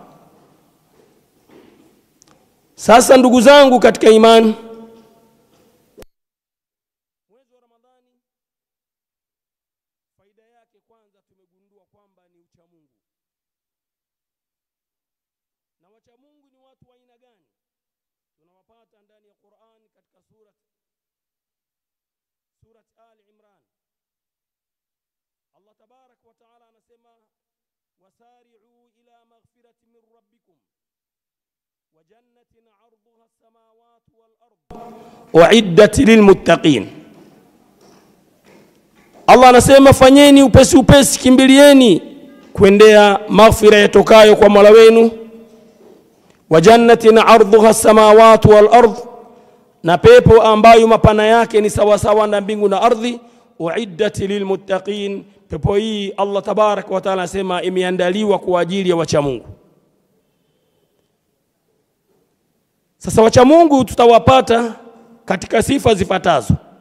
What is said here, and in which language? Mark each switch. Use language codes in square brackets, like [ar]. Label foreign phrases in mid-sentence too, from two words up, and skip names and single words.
[sw] Sasa ndugu zangu katika imani, mwezi wa Ramadhani faida yake kwanza tumegundua kwamba ni ucha Mungu. Na wacha Mungu ni watu wa aina gani? Tunawapata ndani ya Qur'an katika surat Ali Imran. [ar] الله تبارك وتعالى anasema وسارعوا إلى مغفرة من ربكم وجنة عرضها السماوات والأرض أعدت للمتقين. [sw] Allah anasema fanyeni upesi, kimbilieni kuendea maghfira yatokayo kwa Mola wenu, [ar] وجنة عرضها السماوات والأرض, [sw] na pepo ambayo mapana yake ni sawa sawa na mbingu na ardhi, [ar] أعدت للمتقين. [sw] Pepo hii Allah [ar] تبارك وتعالى [sw] anasema imeandaliwa kwa ajili ya wacha Mungu. Sasa wacha Mungu tutawapata katika sifa zifuatazo.